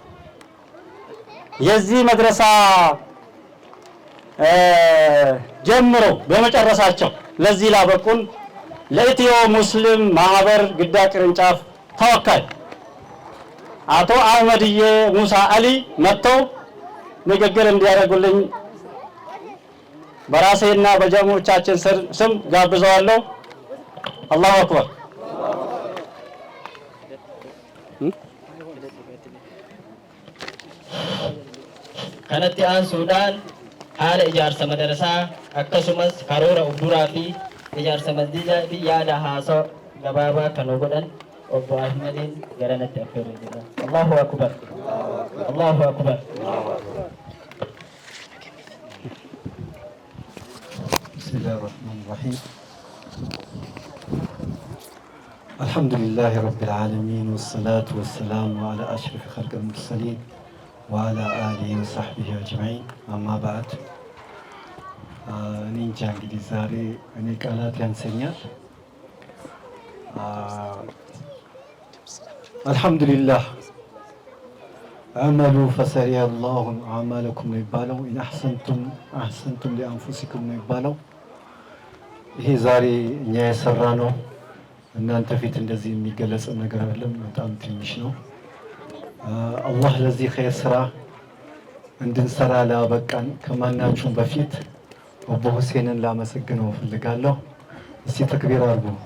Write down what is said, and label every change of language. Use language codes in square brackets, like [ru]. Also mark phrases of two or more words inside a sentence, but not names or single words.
[am] የዚህ መድረሳ ጀምሮ በመጨረሳቸው ለዚህ ላበቁን ለኢትዮ ሙስሊም ማህበር ግዳ ቅርንጫፍ ተወካይ አቶ አህመድዬ ሙሳ አሊ መጥተው ንግግር እንዲያደርጉልኝ በራሴና በጀማዓዎቻችን ስም ጋብዘዋለሁ። [ar] الله أكبر። [om] kanatti aansuudhaan haala ijaarsa madrasaa akkasumas karoora ufduraa fi ijaarsa masjidaa fi yaada haasawaa gabaabaa kan godhan obbo Ahmedin garanatti affeeruu jira. [ar] الله أكبر. الله أكبر. بسم الله الرحمن الرحيم. الحمد لله رب العالمين والصلاة والسلام على أشرف الخلق المرسلين وعلى آله وصحبه أجمعين أما بعد [am] እኔ እንጃ እንግዲህ ዛሬ እኔ ቃላት ያንሰኛል። አልሐምዱሊላህ [ar] اعملوا فسيرى الله عملكم [am] ነው የሚባለው። [ar] إن أحسنتم لأنفسكم [am] ነው የሚባለው። ይሄ ዛሬ እኛ የሰራ ነው እናንተ ፊት እንደዚህ የሚገለጽ ነገር አይደለም፣ በጣም ትንሽ ነው። አላህ ለዚህ ኸይር ስራ እንድንሰራ ላበቃን ከማናችሁም በፊት አቡ ሁሴንን ላመሰግነው እፈልጋለሁ። እስቲ ተክቢር አድርጉ።